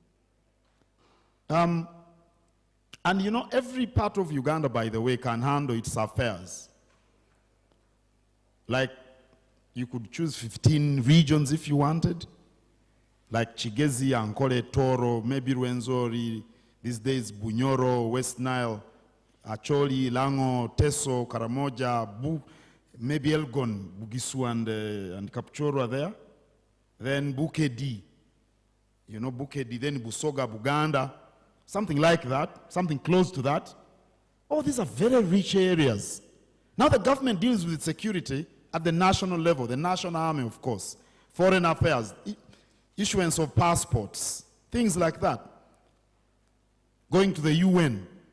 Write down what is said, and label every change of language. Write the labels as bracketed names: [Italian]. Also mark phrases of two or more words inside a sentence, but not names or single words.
[English] And you know, every part of Uganda, by the way, can handle its affairs. Like, you could choose 15 regions if you wanted. Like Chigezi, Ankole, Toro, maybe Rwenzori, these days Bunyoro, West Nile, Acholi, Lango, Teso, Karamoja, maybe Elgon, Bugisu and Kapchoro are there. Then Bukedi, you know, Bukedi, then Busoga, Buganda, something like that, something close to that. Oh, these are very rich areas. Now the government deals with security at the national level, the national army, of course, foreign affairs, issuance of passports, things like that, going to the UN.